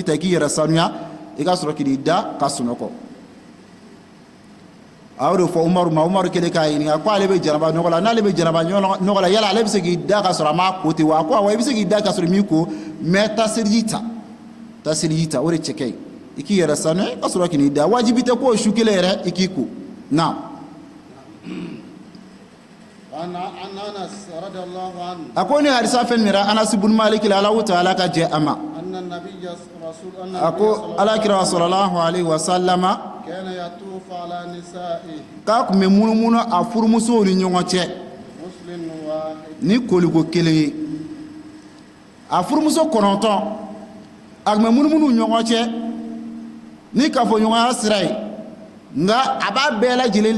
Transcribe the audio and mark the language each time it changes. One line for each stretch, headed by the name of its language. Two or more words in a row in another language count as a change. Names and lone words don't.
Bambara: ta i k'i yɛrɛ sanuya i ka sɔrɔ k'i da ka sunɔgɔ a y'o de fɔ Umaru ma Umaru kɛlen k'a ɲininka ko ale bɛ janaba nɔgɔ la n'ale bɛ janaba nɔgɔ la yala ale bɛ se k'i da ka sɔrɔ a ma ko ten wa a ko awɔ i bɛ se k'i da ka sɔrɔ i m'i ko mais taa seliji ta o de cɛ ka ɲi i k'i yɛrɛ sanuya i ka sɔrɔ k'i da wajibi tɛ ko o su kelen yɛrɛ i k'i ko naam. a ko ni hadisa fɛn mira Anas ibn Malik la
Arabic: الله تعالى
Bambara: ka jɛ a ma a ko alakira
Arabic: صلى الله عليه وسلم
Bambara: k'a tun bɛ munumunu a furumusow ni ɲɔgɔn cɛ ni koliko kelen ye a furumuso 9 a tun bɛ munumunu ɲɔgɔn cɛ ni kafoɲɔgɔnya sira ye nka a b'a bɛɛ lajɛlen